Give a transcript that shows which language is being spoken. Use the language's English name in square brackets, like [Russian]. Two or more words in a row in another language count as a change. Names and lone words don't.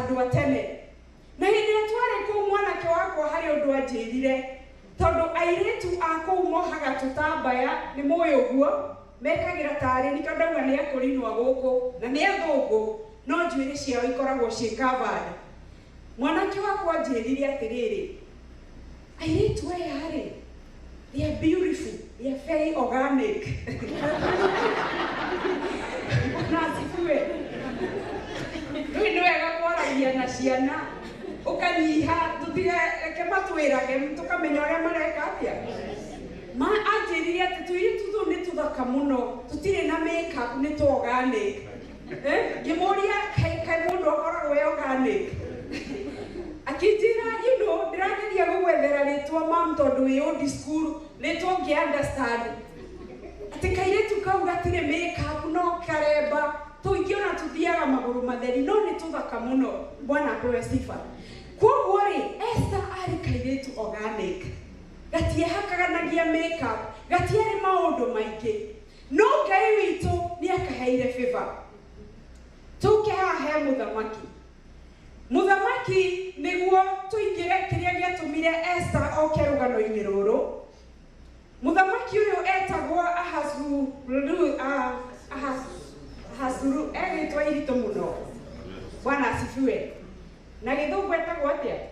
[Kikuyu] andũ a tene na hĩndĩ ĩrĩa twarĩ kũu mwanake wakwa harĩ ũndũ anjĩrire tondu airĩtu a kũu mohaga tũtambaya nĩ mũĩ ũguo mekagĩra tarĩ nĩkĩo ndauga nĩ akũrinwo gũkũ na nĩ athũngũ no njuĩrĩ ciao ikoragwo ciĩ covered mwanake wakwa anjĩrire atĩrĩrĩ airĩtu aya rĩ [English] they are beautiful, they are very organic [Kikuyu] na asifiwe rĩu nĩ wega kwaragia na ciana ukanyiha tutigeke matwĩrage tukamenya ũrĩa mareka atĩa anjĩrire atĩ tũirĩtu tũu nĩ tũthaka mũno tũtirĩ na makeup nĩ tũ organic ngĩmũria kaĩ mũndũ akoragwo e organic akĩnjĩra ndĩrageria gũgwethera rĩtwa mam tondũ wĩ [English] old school [Kikuyu] rĩtwa ũngĩ-understand atĩ kairĩtu kau gatirĩ makeup no karemba tũingĩona tuthiaga magũrũ matheri no nĩ tũthaka mũno bwana apewe sifa koguo rĩ Esther arĩ kairĩtu organic gatiehakaganagia makeup gatiarĩ maũndũ maingĩ no Ngai witũ nĩ akaheire favor tũke haha he mũthamaki nĩguo tũingĩre kĩrĩa gĩatũmire Esther oke rũgano-inĩ rũrũ mũthamaki ũyũ etagwo Ahasuru egĩtwa iritũ mũno bwana asifiwe na gĩthũngũ etagwo atĩa